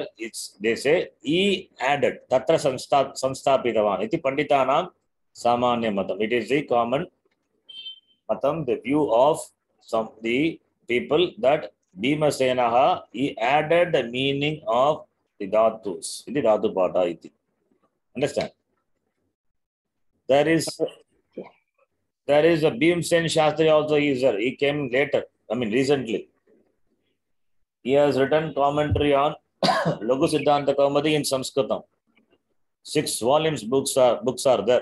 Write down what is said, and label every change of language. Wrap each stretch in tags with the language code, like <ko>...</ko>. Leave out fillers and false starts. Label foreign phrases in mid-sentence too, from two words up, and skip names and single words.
<en>It's, they say, he added,</en> <sa>Tatra Samstapitavan. Iti Panditanam Samanya Matam.</sa> <en>It is the common Matam, the view of some the people that Bhimasenaha, he added the meaning of the dhatus, the</en> <sa>dhatu pata iti.</sa> <en>Understand? There is a Bhimsen Shastri also is there. He came later, I mean recently. He has written commentary on Laghu Siddhanta Kaumadi in Sanskritam. 6 volumes books are there.</en>